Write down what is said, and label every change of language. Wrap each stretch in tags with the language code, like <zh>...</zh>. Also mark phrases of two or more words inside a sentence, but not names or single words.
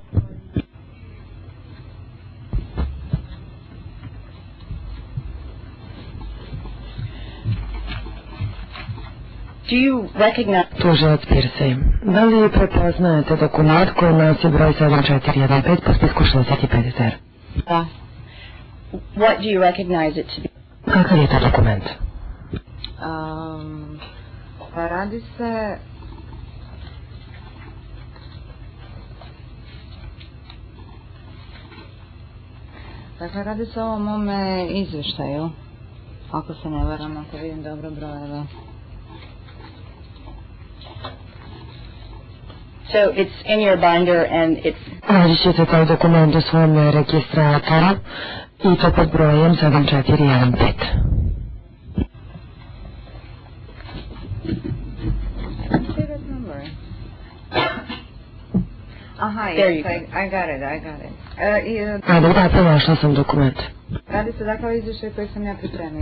<sr>Tužilac Pirsej, da li prepoznajete dokument koji nosi broj 7415 po spisku 65.</sr> <en>What do you recognize it to be?</en> <sr>Kakav je to dokument? Pa radi se... Dakle, radi se o mome izveštaju. Ako se ne varam, ako vidim dobro brojeve.</sr> <en>So it's in your binder and it's...</en> <sr>Naći ćete taj dokument u svom registratoru i to pod brojem 7415.</sr> <en>Aha, yes, I got it.</en> <sr>Da, pronašla sam dokument. Radi se dakle o izvještaju koji sam ja pripremila.</sr>